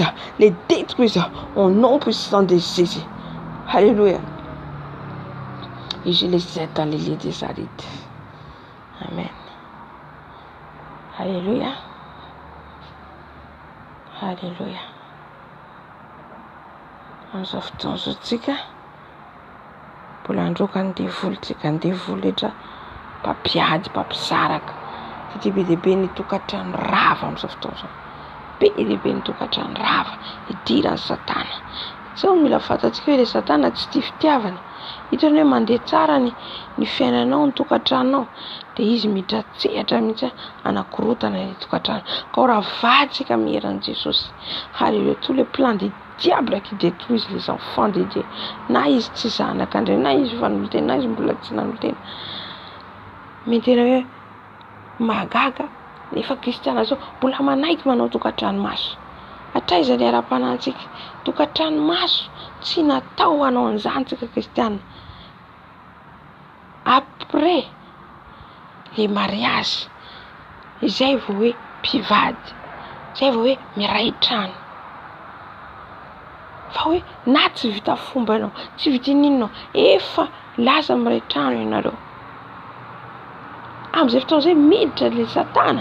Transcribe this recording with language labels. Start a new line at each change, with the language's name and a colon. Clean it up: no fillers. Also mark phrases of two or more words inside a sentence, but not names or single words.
French: Les détruisent. Au nom puissant de Jésus. Alléluia. Et je les jette dans les lits des arides. Amen. Alléluia. Alléluia.
Malagasy: Amin'izao fotoana zao tsika mbola androka andeha volontsika, andeha voly rehetra mpampiady, mpampisaraka satria be dehibe ny tokantrano rava amin'izao fotoana zao, be dehibe ny tokantrano rava idiran'ny Satana. Sao mila fantatsika hoe le Satana tsy tia fitiavana. Hitanao hoe mandeha tsara ny fiainanao, ny tokantranonao, dia izy miditra tsehatra mihitsy anakorotana ny tokantrano. Ka raha vatsika amin'ny heran'i Jesosy. Alléluia.
French: Tous les plans des diables qui détruisent les enfants de Dieu.
Malagasy: Na izy tsy zanak'Andriamanitra, na izy vanolotena, na izy mbola tsy nanolotena. Mais tena hoe mahagaga nefa kristiana zao mbola manaiky manao tokantrano maso. Hatraiza ny ara-panahintsika? Tokantrano maso tsy natao hanao an'izany tsika kristiana.
French: Après les mariages,
Malagasy: izay vao hoe mpivady, izay vao hoe miray trano. Fa hoe na tsy vita fomba ianao, tsy vita ninonao, efa lasa miray trano ianareo. Amin'izay fotoana izay miditra le Satana.